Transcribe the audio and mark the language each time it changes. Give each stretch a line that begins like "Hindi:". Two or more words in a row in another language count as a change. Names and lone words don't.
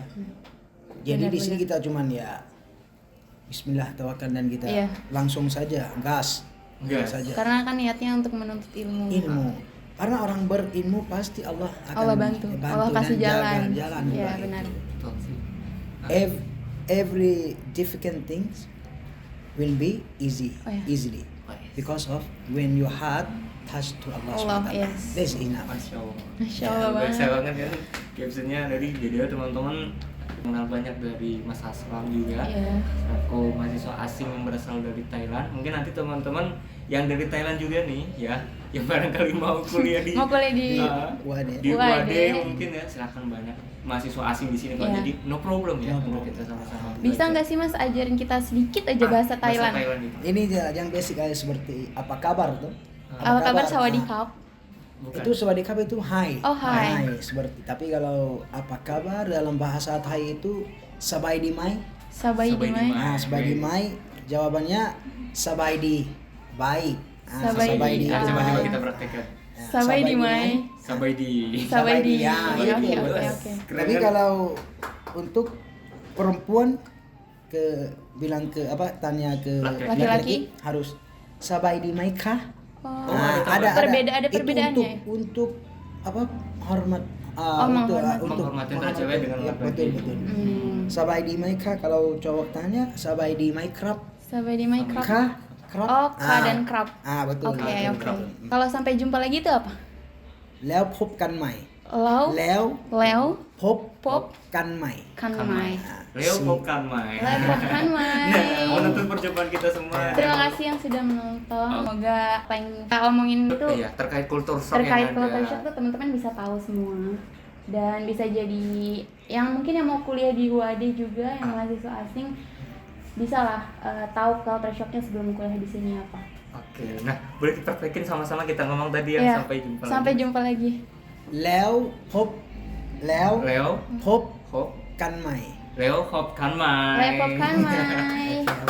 Indonesian: Jadi di sini kita cuman ya Bismillah tawakal dan kita Iya. langsung saja gas Gas. saja. Karena kan niatnya untuk menuntut ilmu. Ilmu. karena orang berilmu pasti Allah akan Allah bantu. Allah kasih dan jalan. jalan Iya, buat benar. itu. Betul sih.
English: Every difficult things will be easy,
Indonesian: Oh, ya.
English: easily, because of when your heart touch to Allah Allah, SWT. yes. That's enough.
Arabic: ما شاء الله. ما شاء الله
Indonesian: Biasa banget. banget kan captionnya dari video teman-teman kenal banyak dari Mas Aslam juga. Iya. Aku mahasiswa asing yang berasal dari Thailand. Mungkin nanti teman-teman yang dari Thailand juga nih ya, yang barangkali mau kuliah di Mau kuliah di UAD. di UAD. UAD mungkin ya, silakan banyak mahasiswa asing di sini kok. Iya. Jadi
English: no problem
Indonesian: ya No untuk problem. kita sama-sama. Bisa belajar. nggak sih Mas ajarin kita sedikit aja bahasa Thailand? itu. Ini yang basic aja seperti apa kabar tuh? Apa kabar Ah, sawadikap? Bukan. Itu sawadikap itu hai. Oh, hai. Seperti. Tapi kalau apa kabar dalam bahasa Thai itu
Thai: สบายดีไหม.
Indonesian: Sabai Sabai dimai. dimai. Nah,
Thai: สบายดีไหม
Indonesian: jawabannya sabai di baik. Nah,
Thai: สบายดี.
Indonesian: Nah, Ah. coba kita praktekkan. Ya,
Thai: สบายดีไหม. สบายดี. สบายดี.
Indonesian: Ya, Oke, itu. oke, oke. Keren Tapi kan? kalau untuk perempuan bilang ke apa tanya ke Laki-laki. laki-laki harus
Thai: สบายดีไหมคะ?
Indonesian: Oh, Nah, ada ada Itu perbedaannya. untuk apa hormat menghormati. Menghormati antara cewek dengan ya, laki-laki. betul. Hmm.
Thai: สบายดีไหมคะ
Indonesian: kalau cowok tanya
Thai: สบายดีไหมครับ สบายดีไหมครับ. คะ ครับ.
Indonesian: Oh, ka dan krap. Betul. Oke, betul, oke. betul. Kalau sampai jumpa lagi itu apa?
Thai: แล้วพบกันใหม่ Lau, แล้ว leo, พบ pop, กันใหม่ kan Kan mai. แล้วพบกันใหม่. แล้วพบกันใหม่.
Indonesian: Nah, menutup perjumpaan kita semua. Terima kasih yang sudah menonton. Semoga apa yang kita omongin itu Iya, terkait kultur shock terkait yang culture ada. shock tuh teman-teman bisa tahu semua dan bisa jadi yang mungkin yang mau kuliah di UAD juga yang mahasiswa asing bisa lah tahu culture shocknya sebelum kuliah di sini apa. Oke, nah boleh dipraktekin sama-sama kita ngomong tadi yang Iya, sampai jumpa sampai lagi. jumpa lagi.
Thai: แล้วพบแล้ว Leo พบ Hop กันใหม่ แล้วพบกันใหม่. แล้วพบกันใหม่.